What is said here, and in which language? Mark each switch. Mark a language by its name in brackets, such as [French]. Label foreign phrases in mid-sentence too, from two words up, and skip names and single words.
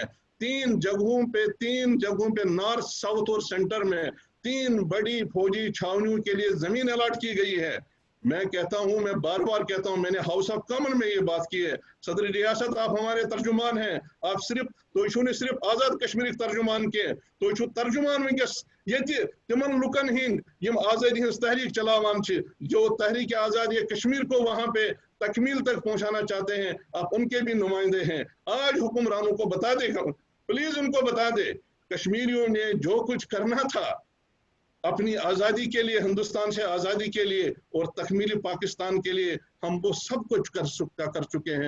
[Urdu] 3 جگہوں پہ [English] North, South [Urdu] اور سینٹر میں 3 بڑی فوجی چھاؤنیوں کے لیے زمین الاٹ کی گئی ہے. میں کہتا ہوں، میں بار بار کہتا ہوں، میں نے [English] House of Common [Urdu] میں یہ بات کی ہے، صدر ریاست آپ ہمارے ترجمان ہیں، آپ صرف آزاد کشمیر ترجمان کے ترجمان [Kashmiri] وَنکھ یہ تِمَن لُکَن ہِند یِم آزادی ہٕچ تحریک چلاوان [Urdu] جو تحریک آزادی کشمیر کو وہاں پہ تکمیل تک پہنچانا چاہتے ہیں، آپ ان کے بھی نمائندے ہیں. آج حکمرانوں کو بتا دے، پلیز ان کو بتا دے، کشمیریوں نے جو کچھ کرنا تھا اپنی آزادی کے لیے، ہندوستان سے آزادی کے لیے اور تکمیلِ پاکستان کے لیے، ہم وہ سب کچھ کر چکے ہیں.